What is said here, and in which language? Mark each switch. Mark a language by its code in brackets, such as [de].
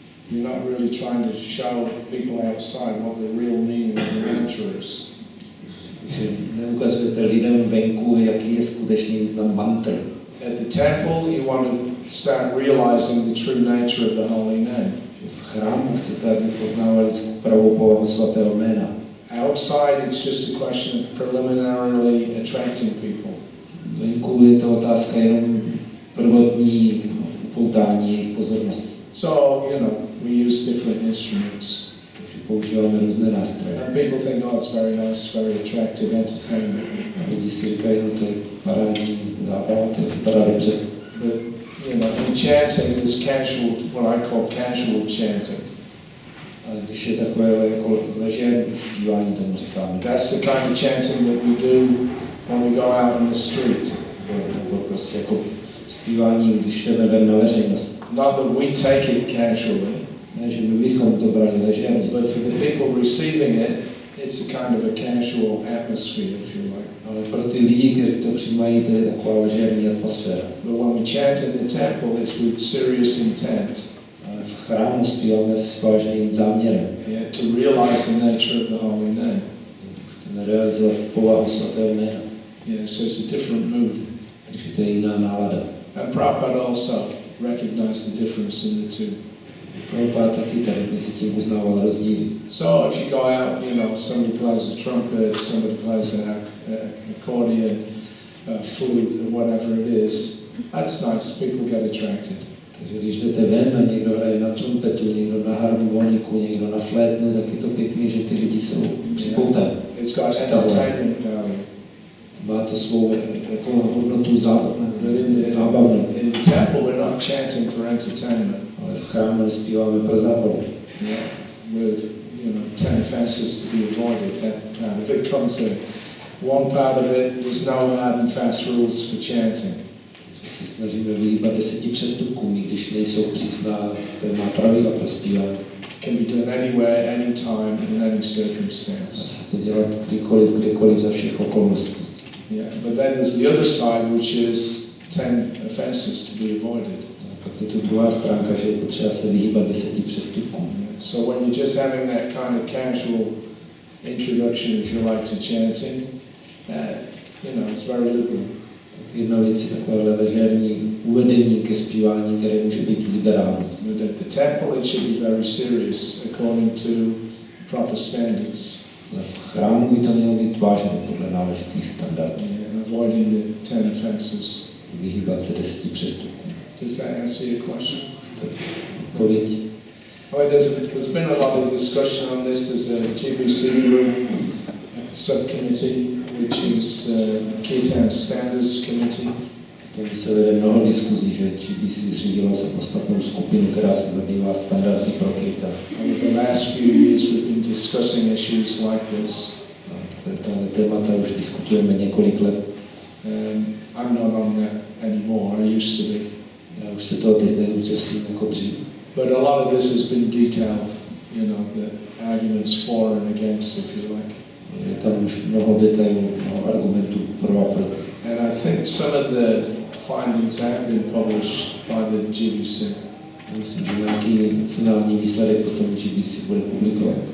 [en] You're not really trying to show people outside what the real meaning of the mantra is. [cs] Neukazujete lidem venku, jaký je skutečný význam mantry. [en] At the temple, you want to start realizing the true nature of the holy name. [cs] V chrámu chcete, aby poznávali pravou povahu svatého jména. [en] Outside, it's just a question of preliminarily attracting people. [cs] Venku je to otázka jenom prvotní upoutání jejich pozornosti. [en] So, we use different instruments. [cs] Používáme různé nástroje. [en] And people think, oh, it's very nice, very attractive entertainment. [cs] Lidi si říkají, no to je parádní zábava, to vypadá dobře. [en] But, in chanting, there's casual, what I call casual chanting. [cs] Ale když je takové jako ležérní zpívání, tomu říkáme. [en] That's the kind of chanting that we do when we go out in the street. [cs] Nebo prostě jako zpívání, když jdeme ven na veřejnost. [en] Not that we take it casually. [cs] Ne, že my bychom to brali ležérně. [en] But for the people receiving it, it's a kind of a casual atmosphere, if you like. [cs] Ale pro ty lidi, kteří to přijímají, to je taková ležérní atmosféra. [en] But when we chant in the temple, it's with serious intent. [cs] Ale v chrámu zpíváme s vážným záměrem. [en] To realize the nature of the holy name. [cs] Chceme realizovat povahu svatého jména. [en] So it's a different mood. [cs] Takže to je jiná nálada. [en] And Prabhupada also recognized the difference in the two. [cs] Prabhupada taky tady mezi tím uznával rozdíly. [en] So if you go out, somebody plays a trumpet, somebody plays an accordion, flute, or whatever it is, that's nice, people get attracted. [cs] Takže když jdete ven a někdo hraje na trumpetu, někdo na harmoniku, někdo na flétnu, tak je to pěkný, že ty lidi jsou připoutáni. [en] It's got entertainment value. [cs] Má to svou jako hodnotu zábavnou. [en] In the temple we're not chanting for entertainment. [cs] Ale v chrámu zpíváme pro zábavu. [en] With 10 offenses to be avoided. If it comes to one part of it, there's no hard and fast rules for chanting. [cs] Se snažíme vyhýbat 10 přestupkům, i když nejsou přísná pevná pravidla pro zpívání. [en] can be done anywhere, anytime, in any circumstance. [cs] To dělat kdykoliv, kdekoliv, za všech okolností. [en] Yeah, but then there's the other side, which is 10 offenses to be avoided. [cs] Pak je tu druhá stránka, že je potřeba se vyhýbat 10 přestupkům. [en] So when you're just having that kind of casual introduction, if you like, to chanting, it's very liberal. [cs] Jedna věc je takové ležérní uvedení ke zpívání, které může být liberální. [en] But at the temple it should be very serious according to proper standards. [cs] V chrámu by to mělo být vážné podle náležitých standardů. [en] And avoiding the 10 offenses. [cs] Vyhýbat se 10 přestupkům. [en] Does that answer your question? [cs] Odpověď. [en] There's been a lot of discussion on this. There's a GBC group, a subcommittee, which is Kirtans Standards Committee. [cs] Tomu se vede mnoho diskuzí, že GBC zřídila samostatnou skupinu, která se zabývá standardy pro kirtan. [en] Over the last few years we've been discussing issues like this. [cs] Tohle témata už diskutujeme několik let. [en] I'm not on that anymore. I used to be. [cs] Já už se toho teď neúčastním jako dřív. [en] But a lot of this has been detailed, the arguments for and against, if you like. [cs] Je tam už mnoho detailů, mnoho argumentů pro a proti. [en] And I think some of the findings have been published by the GBC. [cs] Myslím, že nějaký finální výsledek potom GBC bude publikovat.